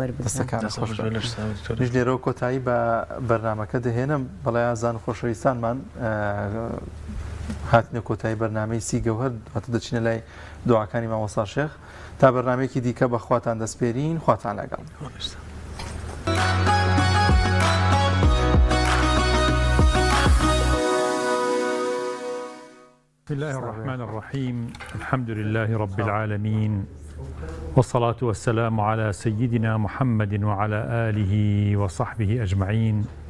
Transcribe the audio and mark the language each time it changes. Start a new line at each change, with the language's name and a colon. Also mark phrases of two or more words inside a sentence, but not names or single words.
Central Kurdish: دەستەکانە خۆش ژ لێرەوە کۆتایی بە بەرنامەکە دەهێنم بەڵێ ئازان خۆشەویستانمان هاتنە کۆتایی بەرنامەی سی گەوهەر هاتە دەچینە لای دوعاکانی مامۆستا شێخ تا بەرنامەیەکی دیکە بە خواتان دەسپێرین خواتان لەگەڵ.
Arabic: بسم الله الرحمن الرحيم الحمد لله رب العالمين والصلاة والسلام على سيدنا محمد وعلى آله وصحبه أجمعين.